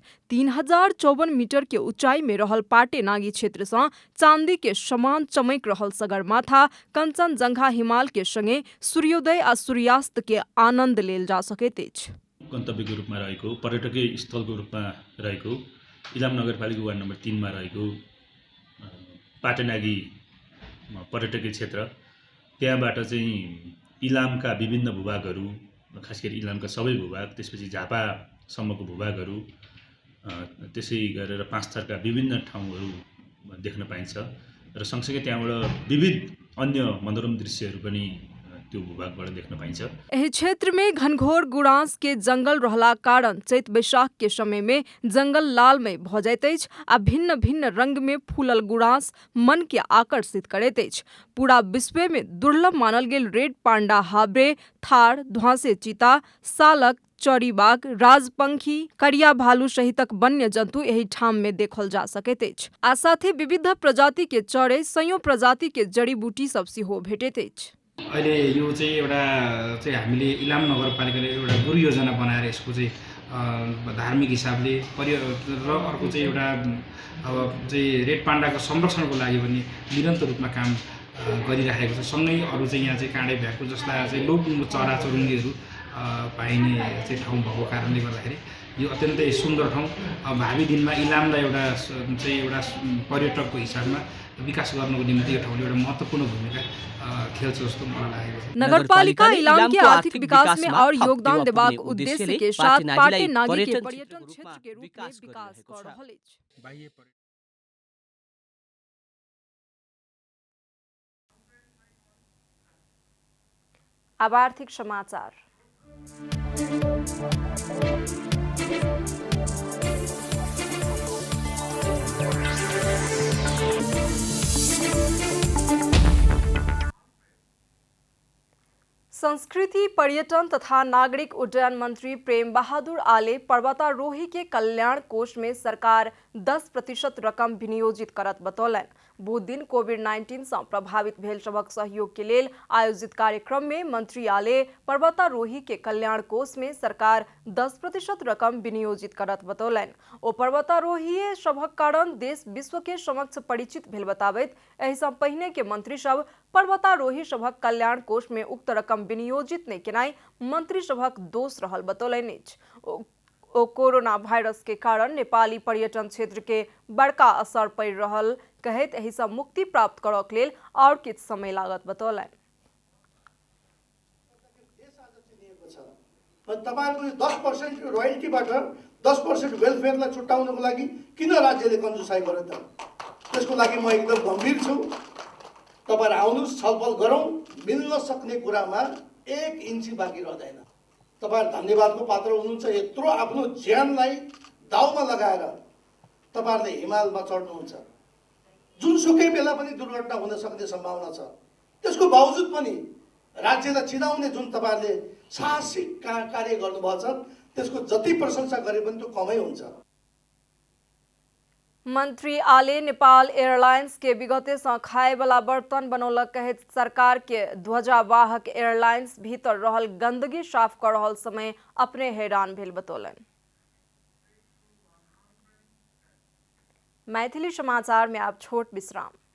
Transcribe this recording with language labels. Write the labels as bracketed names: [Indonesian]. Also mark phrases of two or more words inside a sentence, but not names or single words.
[Maithili] 3054 मीटर के ऊंचाई में रहल पाटे नागी क्षेत्र सँ चांदी के समान चमक रहल सगरमाथा, कंचनजंघा हिमाल के संगे सूर्योदय आ सूर्यास्त के आनंद लेल जा सकैत अछि। [Nepali] गन्तव्यको रूपमा रहेको पर्यटकीय स्थलको रूपमा रहेको इलाम नगरपालिका वार्ड नम्बर 3 मा रहेको पाटेनागी पर्यटकीय क्षेत्र, त्यहाँबाट चाहिँ इलामका विभिन्न भूभागहरू, खास गरी इलामका सबै भूभाग, त्यसपछि झापासम्मको भूभागहरू, त्यसै गरेर पाँचथरका विभिन्न ठाउँहरू देख्न पाइन्छ र सँगसँगै त्यहाँबाट विविध अन्य मनोरम दृश्यहरू पनि त्यो भूभागबाट देख्न पाइन्छ। [Maithili] एहि क्षेत्र में घनघोर गुरांस के जंगल रहला कारण चैत बैसाख के समय में जंगल लालमय भ जाइत अछि आ भिन्न भिन्न रंग में फूलल गुरांस मन के आकर्षित करैत अछि। पूरा विश्व में दुर्लभ मानल गेल रेड पांडा हाब्रे, थार, ध्वांसे चीता, सालक, चौरीबाग, राजपंखी, करिया भालू सहितक वन्य जंतु एहि ठाम में देखल जा सकैत अछि आ साथे विविध प्रजाति के चढ़े, सयौं प्रजाति के जड़ी बूटी सब सेहो भेटैत अछि। [Nepali] अहिले यो चाहिँ एउटा चाहिँ हामीले इलाम नगरपालिकाले एउटा गुरु योजना बनाएर यसको चाहिँ धार्मिक हिसाबले र अर्को चाहिँ एउटा अब चाहिँ रेड पाण्डाको संरक्षणको लागि पनि निरन्तर रूपमा काम गरिरहेको छ। सँगै अरू चाहिँ यहाँ चाहिँ काँडे भ्याकु जस्ता चाहिँ लोक चराचुरुङ्गीहरू पाइने चाहिँ ठाउँ भएको कारणले गर्दाखेरि यो अत्यन्तै सुन्दर ठाउँ। भावी दिनमा इलामलाई एउटा चाहिँ एउटा पर्यटकको हिसाबमा विकास गर्नको निम्ति यो ठाउँले एउटा महत्त्वपूर्ण भूमिका खेल्छ जस्तो मलाई लागेको छ। [Maithili] नगरपालिका इलाम के आर्थिक विकास में और योगदान देबाक उद्देश्य के साथ पाटे नागी के पर्यटन क्षेत्र के रूप में विकास कर रहल अछि। अब आर्थिक समाचार। संस्कृति, पर्यटन तथा नागरिक उड्डयन मंत्री प्रेम बहादुर आले पर्वतारोही के कल्याण कोष में सरकार 10% रकम विनियोजित करत बतौलन। बुध दिन कोभिड-19 से प्रभावित भेल सभक सहयोग के लेल आयोजित कार्यक्रम में मंत्री आले पर्वतारोही के कल्याण कोष में सरकार 10% रकम विनियोजित करत बतौलन। ओ पर्वतारोही सभक कारण देश विश्व के समक्ष परिचित भेल बताबैत एहि सँ पहिने के मंत्री सब पर्वतारोही सभक कल्याण कोष में उक्त रकम विनियोजित नहीं केनाई मंत्री सभक दोष रहल बतौलन अछि। ओ कोरोना वायरस के कारण नेपाली पर्यटन क्षेत्र के बड़का असर पड़ रहल कहैत एहि सँ मुक्ति प्राप्त करऽ के लेल और किछ समय लागत बतौलन। [Nepali] तपाईहरुले 10% रोयल्टीबाट 10% वेलफेयरलाई छुट्याउनको लागि किन राज्यले कन्जुसाइ गर्यो त? त्यसको लागि म एकदम गम्भीर छु। तपाईहरु आउनुस्, छलफल गरौँ, मिल्न सक्ने कुरामा 1 इन्ची बाँकी रहदैन। तपाईहरु धन्यवादको पात्र हुनुहुन्छ। यत्रो आफ्नो ज्यानलाई दाउमा लगाएर तपाईहरुले हिमालमा चढ्नुहुन्छ। जुनसुकै बेला पनि दुर्घटना हुन सक्ने सम्भावना छ। त्यसको बावजुद पनि राज्यलाई चिनाउने जुन तपाईहरुले साहसिक कार्य गर्नुभएको छ, त्यसको जति प्रशंसा गरे पनि त्यो कमै हुन्छ। [Maithili] मंत्री आले नेपाल एयरलाइंस के विगते से खाए वाला बर्तन बनौलक कहैत सरकार के ध्वजावाहक एयरलाइंस भीतर रहल गंदगी साफ कर रहल समय अपने हैरान भेल बतौलन। मैथिली समाचार में आप छोट विश्राम।